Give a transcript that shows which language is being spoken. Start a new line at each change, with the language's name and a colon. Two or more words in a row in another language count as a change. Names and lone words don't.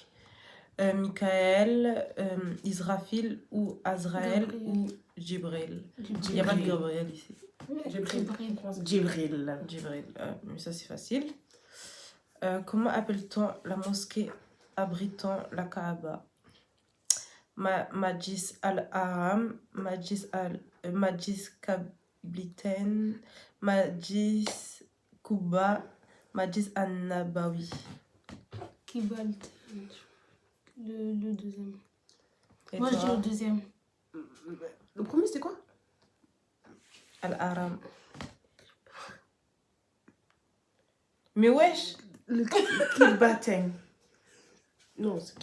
French: Michael, Israfil ou Azraël Gabriel. ou Jibril? Il n'y a pas de Gabriel ici. Jibril. Jibril. Mais ça, c'est facile. Comment appelle-t-on la mosquée abritant la Kaaba? Majlis al-Haram, Majlis Kabliten, Majlis Kuba, Majlis al-Nabawi. Kibalt. Le deuxième. Et Moi, je toi? dis le deuxième. Le premier, c'était quoi? Al-Haram. Mais wesh! Le Kilbaten. Non, c'est